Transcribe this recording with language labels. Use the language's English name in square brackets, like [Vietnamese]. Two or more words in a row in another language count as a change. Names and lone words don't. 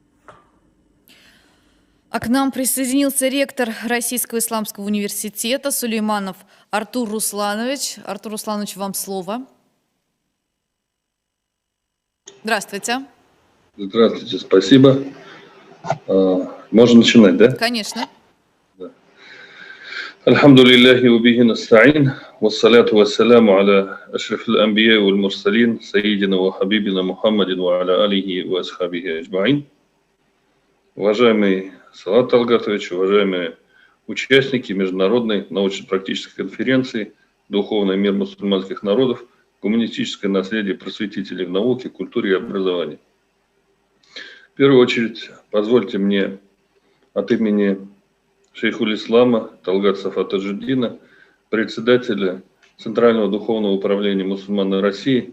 [Russian] А к нам присоединился ректор Российского исламского университета Сулейманов Артур Русланович. Артур Русланович, вам слово. Здравствуйте. Здравствуйте, спасибо. Можно начинать, да? Конечно. [Arabic] الحمد لله وبه نستعين، والصلاة والسلام على أشرف الأنبياء والمرسلين، سيدنا وحبيبنا محمد وعلى آله وأصحابه أجمعين. [Russian] Уважаемый Салават Талгатович, уважаемые участники Международной научно-практической конференции «Духовный мир мусульманских народов. Гуманистическое наследие просветителей в науке, культуре и образовании». В первую очередь, позвольте мне от имени шейхуль-ислама Талгата Сафа Таджуддина, председателя Центрального духовного управления мусульман России,